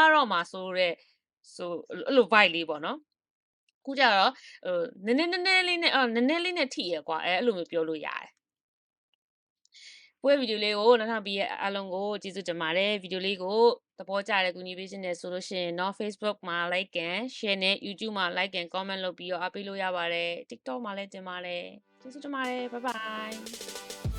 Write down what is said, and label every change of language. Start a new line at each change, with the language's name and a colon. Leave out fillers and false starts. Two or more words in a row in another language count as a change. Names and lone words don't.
Burmese: တော့မှာဆိုတဲ့ဆိုအဲ့လို vibe လေးပေါ့နော်ခုကြတော့နည်းနည်းလေးနဲ့ထိရကွာအဲ့လိုမျိုးပြောလို့ရတယ်ပွဲဗီဒီယိုလေးကိုနောက်ထပ်ပြီးအားလုံးကိုကျေးဇူးတင်ပါတယ်ဗီဒီယိုလေးကိုသဘောကျတယ်ကူညီပေးခြင်းနဲ့ဆိုလို့ရှိရင်တော့ Facebook မှာ
English: like and share
Burmese: နဲ့ YouTube မှာ
English: like and comment
Burmese: လုပ်ပြီးတော့အားပေးလို့ရပါတယ် TikTok မှာလည်းတင်ပါတယ်ကျေးဇူးတင်ပါတယ်
English: bye bye